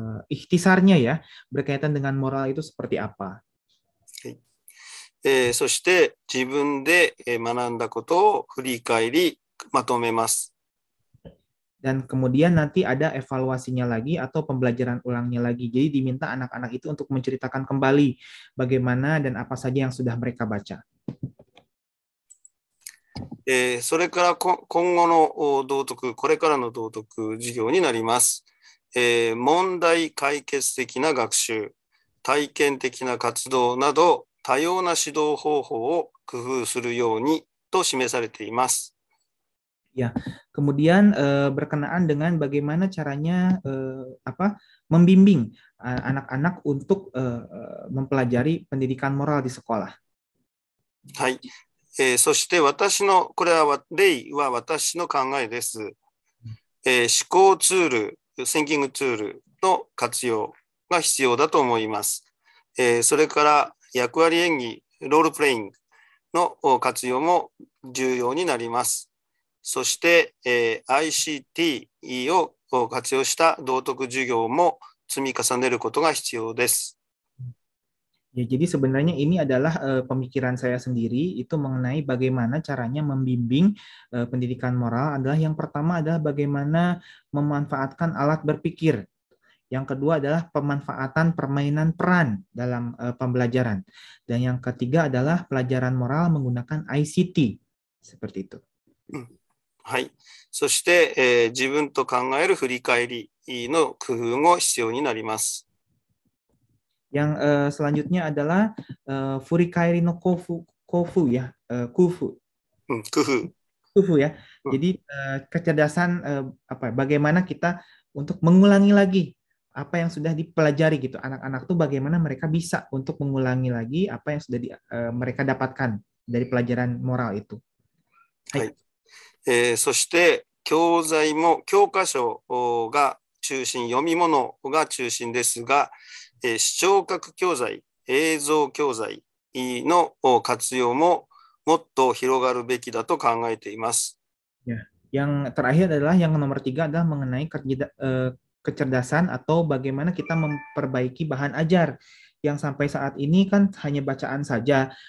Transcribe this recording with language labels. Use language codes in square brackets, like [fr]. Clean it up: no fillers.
[id] Ikhtisarnya ya, berkaitan dengan moral itu seperti apa. [ja] そして自分で学んだことを振り返りまとめます。 [id] Dan kemudian nanti ada evaluasinya lagi atau pembelajaran ulangnya lagi. Jadi diminta anak-anak itu untuk menceritakan kembali bagaimana dan apa saja yang sudah mereka baca. [ja] それから今後の道徳、これからの道徳授業になります。問題解決的な学習、体験的な活動など多様な指導方法を工夫するようにと示されています。 [id] Ya, kemudian berkenaan dengan bagaimana caranya membimbing anak-anak untuk mempelajari pendidikan moral di sekolah. [ja] はい。そしてこれは例は私の考えです。思考ツール、シンキングツールの活用が必要だと思います。それから役割演技、ロールプレイングの活用も重要になります。そして、ICT を活用した道徳授業も積み重ねることが必要です。 [id] Ya, jadi sebenarnya ini adalah pemikiran saya sendiri itu mengenai bagaimana caranya membimbing pendidikan moral adalah yang pertama adalah bagaimana memanfaatkan alat berpikir. Yang kedua adalah pemanfaatan permainan peran dalam pembelajaran. Dan yang ketiga adalah pelajaran moral menggunakan ICT. Seperti itu. [ja] はい。そして、自分と考える振り返りの工夫も必要になります。 [id] Yang selanjutnya adalah [ja] furikairi no kofu [id] ya, kufu. Kufu ya. Jadi kecerdasan bagaimana kita untuk mengulangi lagi apa yang sudah dipelajari gitu. Anak-anak tuh bagaimana mereka bisa untuk mengulangi lagi apa yang sudah mereka dapatkan dari pelajaran moral itu. [ja] はい。そして教材も教科書が中心、読み物が中心ですが、視聴覚教材、映像教材の活用ももっと広がるべきだと考えています。 [id] Ya, yang terakhir adalah yang nomor 3 adalah mengenai kecerdasan atau bagaimana kita memperbaiki bahan ajar yang sampai saat ini kan hanya bacaan saja.